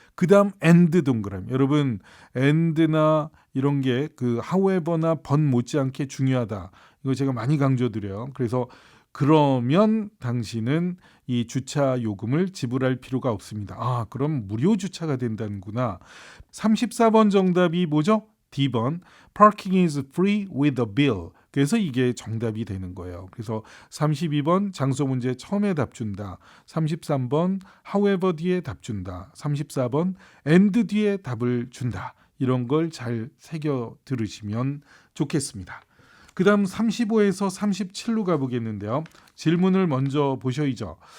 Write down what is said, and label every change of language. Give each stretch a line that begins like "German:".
Korean: 그 다음 and 동그라미. 여러분 and나 이런 게 그 however나 but 못지않게 중요하다. 이거 제가 많이 강조드려요. 그래서 그러면 당신은 이 주차 요금을 지불할 필요가 없습니다. 그럼 무료 주차가 된다는구나. 34번 정답이 뭐죠? D번.
English: Parking is free with a bill.
Korean: 그래서 이게 정답이 되는 거예요. 그래서 32번 장소 문제 처음에 답 준다. 33번 however 뒤에 답 준다. 34번 and 뒤에 답을 준다. 이런 걸 잘 새겨 들으시면 좋겠습니다. 그 다음 35에서 37로 가보겠는데요. 질문을 먼저 보셔야죠.